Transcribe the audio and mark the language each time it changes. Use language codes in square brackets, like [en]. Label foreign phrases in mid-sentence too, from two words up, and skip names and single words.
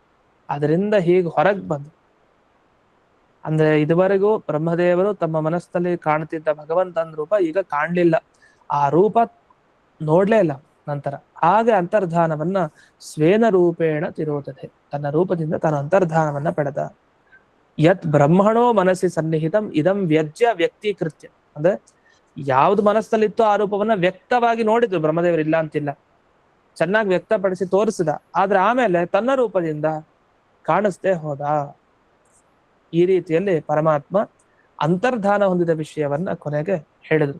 [kn] ಅದರಿಂದ ಹೀಗೆ ಹೊರಗ್ ಬಂದು, ಅಂದ್ರೆ ಇದುವರೆಗೂ ಬ್ರಹ್ಮದೇವರು ತಮ್ಮ ಮನಸ್ಸಿನಲ್ಲಿ ಕಾಣ್ತಿದ್ದ ಭಗವಂತನ ರೂಪ ಈಗ ಕಾಣ್ಲಿಲ್ಲ, ಆ ರೂಪ ನೋಡ್ಲೇ ಇಲ್ಲ ನಂತರ. ಹಾಗೆ ಅಂತರ್ಧಾನವನ್ನ [sa] ಸ್ವೇನ ರೂಪೇಣ ತಿರೋತದೆ, [kn] ತನ್ನ ರೂಪದಿಂದ ತಾನು ಅಂತರ್ಧಾನವನ್ನ ಪಡೆದ. [sa] ಯತ್ ಬ್ರಹ್ಮಣೋ ಮನಸ್ಸಿ ಸನ್ನಿಹಿತಂ ಇದಂ ವ್ಯಜ್ಯ ವ್ಯಕ್ತೀಕೃತ್ಯ. [kn] ಅಂದ್ರೆ ಯಾವ್ದು ಮನಸ್ಸಲ್ಲಿತ್ತೋ ಆ ರೂಪವನ್ನ ವ್ಯಕ್ತವಾಗಿ ನೋಡಿದ್ರು ಬ್ರಹ್ಮದೇವರು, ಇಲ್ಲ ಅಂತಿಲ್ಲ, ಚೆನ್ನಾಗಿ ವ್ಯಕ್ತಪಡಿಸಿ ತೋರಿಸಿದ. ಆದ್ರೆ ಆಮೇಲೆ ತನ್ನ ರೂಪದಿಂದ ಕಾಣಿಸ್ದೇ ಹೋದ. ಈ ರೀತಿಯಲ್ಲಿ ಪರಮಾತ್ಮ ಅಂತರ್ಧಾನ ಹೊಂದಿದ ವಿಷಯವನ್ನ ಕೊನೆಗೆ ಹೇಳಿದ್ರು.